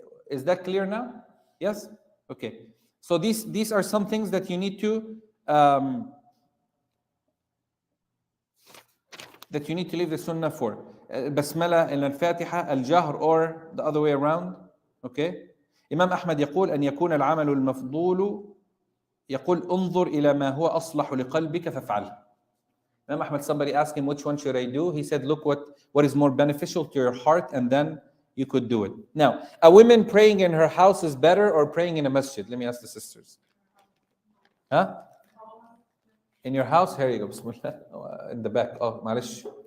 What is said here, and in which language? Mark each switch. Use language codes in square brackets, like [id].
[en] Is that clear now? Yes? Okay. So these are some things that you need to leave the sunnah for. Basmala in al-Fatiha, al-Jahr, or the other way around. Okay. [ar] Imam Ahmad يقول أن يكون العمل المفضول يقول انظر إلى ما هو أصلح لقلبك فافعله. [en] Imam Ahmad, somebody asked him, which one should I do? He said, look what is more beneficial to your heart, and then you could do it. Now, a woman praying in her house is better or praying in a masjid? Let me ask the sisters. Huh? In your house? Here you go. Bismillah. In the back. Oh, malish.